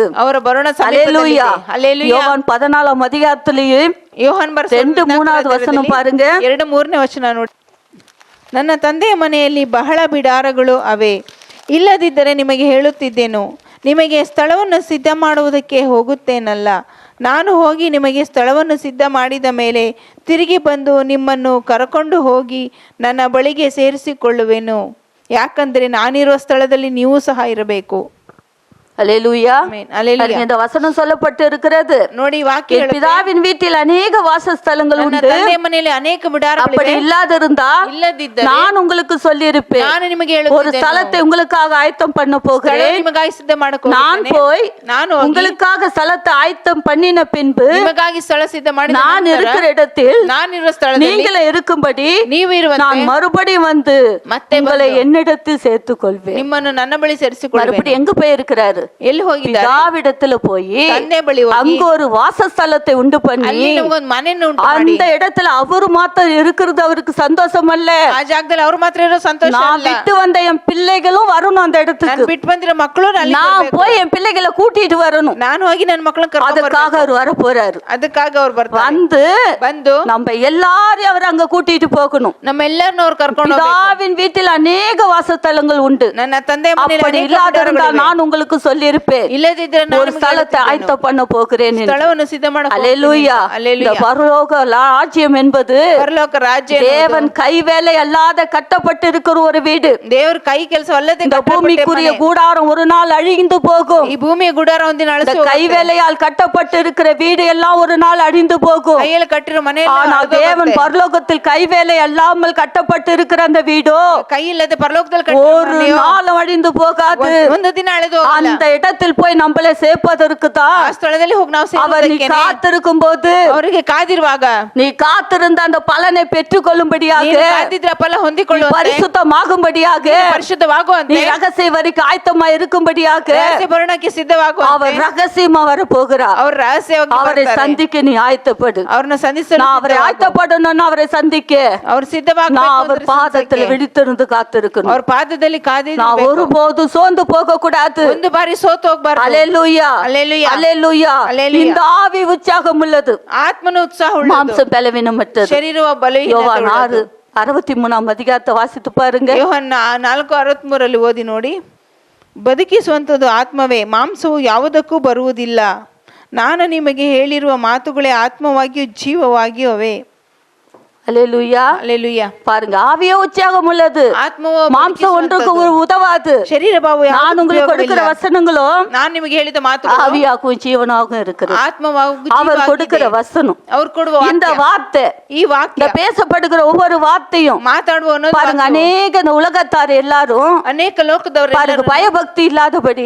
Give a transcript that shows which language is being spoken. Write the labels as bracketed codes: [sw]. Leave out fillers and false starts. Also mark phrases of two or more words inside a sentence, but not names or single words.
[kn] ಅವರ ಬರೋಣ [ta] அல்லேலூயா. அல்லேலூயா. யோவான் 14ஆம் அதிகாரத்திலேயே [kn] ಯೋಹಾನ್ [ta] 2-3 வசனம் பாருங்க. [kn] 2-3 ವಚನ ನೋಡಿ. ನನ್ನ ತಂದೆಯ ಮನೆಯಲ್ಲಿ ಬಹಳ ಬಿಡಾರಗಳು ಅವೆ, ಇಲ್ಲದಿದ್ದರೆ ನಿಮಗೆ ಹೇಳುತ್ತಿದ್ದೆನು. ನಿಮಗೆ ಸ್ಥಳವನ್ನು ಸಿದ್ಧ ಮಾಡುವುದಕ್ಕೆ ಹೋಗುತ್ತೇನಲ್ಲ. ನಾನು ಹೋಗಿ ನಿಮಗೆ ಸ್ಥಳವನ್ನು ಸಿದ್ಧ ಮಾಡಿದ ಮೇಲೆ ತಿರುಗಿ ಬಂದು ನಿಮ್ಮನ್ನು ಕರಕೊಂಡು ಹೋಗಿ ನನ್ನ ಬಳಿಗೆ ಸೇರಿಸಿಕೊಳ್ಳುವೆನು. ಯಾಕಂದರೆ ನಾನಿರುವ ಸ್ಥಳದಲ್ಲಿ ನೀವು ಸಹ ಇರಬೇಕು. [ta] அல்லேலூயா. [kn] ಆಮೆನ್. அல்லேலೂಯಾ. [ta] இந்த வசனம் சொல்லப்பட்டு இருக்கிறது. [kn] ನೋಡಿ ವಾಕ್ಯ [ta] என் பிதாவின் வீட்டில் அநேக வாசஸ்தலங்கள் [kn] ನನ್ನ [ta] உண்டு. [kn] ತಂದೆಯ ಮನೆಯಲ್ಲಿ ಅನೇಕ [ta] அப்படி [kn] ಬಿಡಾರಗಳಿವೆ. [ta] இல்லாதிருந்தால் [kn] ಇಲ್ಲದಿದ್ದರೆ [ta] நான் உங்களுக்கு சொல்லியிருப்பேன். [kn] ನಾನು ನಿಮಗೆ [ta] ஒரு [kn] ಹೇಳುತ್ತಿದ್ದೆನು. [ta] ஸ்தலத்தை உங்களுக்காக ஆயத்தம் பண்ண போகிறேன். [kn] ನಿಮಗಾಗಿ ಸಿದ್ಧ ಮಾಡಕ್ಕೆ [ta] நான் [kn] ಹೋಗುತ್ತೇನೆ. [ta] போய் [kn] ನಾನು ಹೋಗಿ [ta] உங்களுக்காக ஸ்தலத்தை ஆயத்தம் பண்ணின பின்பு [kn] ನಿಮಗಾಗಿ ಸ್ಥಳ ಸಿದ್ಧ ಮಾಡಿದ [ta] நான் [kn] ನಂತರ [ta] இருக்கிற இடத்தில் [kn] ನಾನಿರುವ ಸ್ಥಳದಲ್ಲಿ [ta] நீங்களே இருக்கும்படி [kn] ನೀವು ಇರುವಂತೆ [ta] நான் மறுபடியும் வந்து [kn] ಮತ್ತೆ [ta] உங்களை என்னிடத்தில் சேர்த்துக் கொள்வேன். [kn] ನಿಮ್ಮನ್ನು ನನ್ನ ಬಳಿ ಸೇರಿಸಿಕೊಳ್ಳುವೆನು. [ta] மறுபடியும் எங்க போயிருக்கிறாரு? [kn] ಎಲ್ಲಿ ಹೋಗಿದ್ದಾರೆ? [ta] பிதாவிடத்துல போய் [kn] ತಂದೆ ಬಳಿ ಹೋಗಿ [ta] அங்க ஒரு வாசஸ்தலத்தை உண்டு பண்ணி [kn] ಅಲ್ಲಿ ನಿಮಗೊಂದು ಮನೆಯನ್ನು ಉಂಟು ಮಾಡಿ [ta] அந்த இடத்துல அவரு மாத்திரம் இருக்கிறது அவருக்கு சந்தோஷம் அல்ல. [kn] ಆ ಜಾಗದಲ್ಲಿ ಅವ್ರು ಮಾತ್ರ ಇರೋ ಸಂತೋಷ [ta] நான் [kn] ಅಲ್ಲ. [ta] விட்டு வந்த என் பிள்ளைகளும் வரணும் அந்த [kn] ನಾನು [ta] இடத்துக்கு. [kn] ಬಿಟ್ಟು ಬಂದಿರೋ ಮಕ್ಕಳು ಅಲ್ಲಿ [ta] நான் [kn] ಬರ್ಬೇಕು. [ta] போய் என் பிள்ளைகளை கூட்டிட்டு வரணும். [kn] ನಾನು ಹೋಗಿ ನನ್ನ ಮಕ್ಕಳನ್ನ ಕರ್ಕೊಂಡು [ta] அதுக்காக அவர் வர போறாரு. [kn] ಅದಕ್ಕಾಗಿ ಅವ್ರು ಬರ್ತಾರೆ. [ta] வந்து நம்ம எல்லாரையும் அவர் அங்க கூட்டிட்டு போகணும். [kn] ನಮ್ಮೆಲ್ಲರನ್ನು ಅವ್ರು ಕರ್ಕೊಂಡು [ta] பிதாவின் வீட்டில் அநேக வாசஸ்தலங்கள் உண்டு. [kn] ನನ್ನ ತಂದೆ [ta] அப்படி [kn] ಮನೆಯಲ್ಲಿ [ta] இல்லாதிருந்தால் நான் உங்களுக்கு சொல்லியிருப்பேன். [kn] ಇಲ್ಲದಿದ್ರೆ [ta] ஒரு ஸ்தலத்தை ஆயத்தம் பண்ண போகிறேன் என்று. [kn] ಸ್ಥಳವನ್ನು ಸಿದ್ಧ ಮಾಡಕ್ಕೆ [ta] அல்லேலூயா. இந்த பரலோக ராஜ்யம் என்பது [kn] ಪರಲೋಕ ರಾಜ್ಯ [ta] தேவன் கைவேலை அல்லாத கட்டப்பட்டு இருக்கிற ஒரு வீடு. [kn] ದೇವರ ಕೈ ಕೆಲಸ ಅಲ್ಲದೆ [ta] இந்த பூமிக்குரிய கூடாரம் ஒரு நாள் அழிந்து போகும். [kn] ಈ ಭೂಮಿಯ ಗುಡಾರ ಒಂದಿನ [ta] இந்த [kn] ಅಳಿಸಿ [ta] கைவேலையால் கட்டப்பட்டு இருக்கிற வீடு எல்லாம் ஒரு நாள் அழிந்து போகும். [kn] ಕೈಯಲ್ಲಿ ಕಟ್ಟಿರೋ ಮನೆ [ta] ஆனால் தேவன் பரலோகத்தில் கைவேலை அல்லாமல் கட்டப்பட்டு இருக்கிற அந்த வீடோ [kn] ಕೈ ಇಲ್ಲದೆ ಪರಲೋಕದಲ್ಲಿ [ta] ஒரு நாளும் அழிந்து போகாது. [kn] ಒಂದು ದಿನ ಅಳೆದು [ta] அந்த இடத்தில் போய் நம்மளை சேர்ப்பதற்கு தான் [kn] ಆ ಸ್ಥಳದಲ್ಲಿ ಹೋಗಿ ನಾವು [ta] அவர் நீ [kn] ಸೇರೋದಕ್ಕೆ [ta] காத்திருக்கும் போது [kn] ಅವರಿಗೆ ಕಾದಿರುವಾಗ [ta] நீ காத்திருந்த அந்த பலனை பெற்றுக் கொள்ளும்படியாக [kn] ಕಾದಿದ್ರ ಫಲ ಹೊಂದಿಕೊಳ್ಳುವ [ta] பரிசுத்தமாகும்படியாக நீ [kn] ಪರಿಶುದ್ಧವಾಗುವಂತೆ [ta] ரகசிய வரைக்கும் ஆயத்தமா இருக்கும்படியாக [kn] ರಹಸ್ಯ ಬರೋಣಕ್ಕೆ ಸಿದ್ಧವಾಗುವಂತೆ [ta] அவர் ரகசியமா வர போகிறார். [kn] ಅವರು ರಹಸ್ಯವಾಗಿ [ta] அவரை சந்திக்க நீ ஆயத்தப்படு. [kn] ಅವ್ರನ್ನ ಸಂಧಿಸಲು [ta] நான் அவரை ஆயத்தப்படணும்னா அவரை சந்திக்க [kn] ಅವ್ರು ಸಿದ್ಧವಾಗಿ [ta] நான் அவர் பாதத்துல விழித்திருந்து காத்திருக்கணும். [kn] ಅವ್ರ ಪಾದದಲ್ಲಿ ಕಾದಿದ್ದು [ta] நான் ஒருபோதும் சோர்ந்து போக கூடாது. [kn] ಒಂದು ಬಾರಿ ಸೋತು ಹೋಗಬಾರದು. [ta] அல்லேலூயா, அல்லேலூயா, அல்லேலூயா. அல்லேலூயா. இந்த ஆவி உற்சாகம் உள்ளது, [kn] ಆತ್ಮನ ಉತ್ಸಾಹ ಉಳ್ಳದು, [ta] மாம்சம் பலவீனமற்றது. [kn] ಶರೀರವ ಬಲಹೀನತೆ [ta] யோவான் [kn] ಉಳ್ಳದು. [ta] 6:63 அதிகாரத்தை வாசித்து பாருங்க. [kn] ಯೋಹನ್ನ 4:63 ಓದಿ ನೋಡಿ. ಬದುಕಿಸುವಂಥದ್ದು ಆತ್ಮವೇ, ಮಾಂಸವು ಯಾವುದಕ್ಕೂ ಬರುವುದಿಲ್ಲ. ನಾನು ನಿಮಗೆ ಹೇಳಿರುವ ಮಾತುಗಳೇ ಆತ್ಮವಾಗಿಯೂ ಜೀವವಾಗಿಯೂ ಅವೆ. [ta] அல்லேலூயா. அல்லேலூயா. பாருங்க, ஆவியே உற்சாகம் உள்ளது, [kn] ಆತ್ಮವು [ta] மாம்சம் ஒன்றுக்கு உதவாது. [kn] ಶರೀರ ಭಾವ [ta] நான் உங்களுக்கு கொடுக்கிற வசனங்களும் [kn] ನಾನು ನಿಮಗೆ ಹೇಳಿದ ಮಾತು [ta] ஆவியாகவும் ஜீவனாகவும் இருக்கிறது. [kn] ಆತ್ಮವಾಗೂ [ta] அவர் கொடுக்கிற வசனம், [kn] அவர் ಕೊಡುವ [ta] இந்த வார்த்தை, [kn] ಈ ವಾಕ್ಯ, [ta] பேசப்படுகிற ஒவ்வொரு வார்த்தையும் [kn] ಮಾತಾಡುವ [ta] பாருங்க, அநேக இந்த உலகத்தார் எல்லாரும் [kn] ಅನೇಕ ಲೋಕದವರು [ta] பாருங்க பயபக்தி இல்லாதபடி,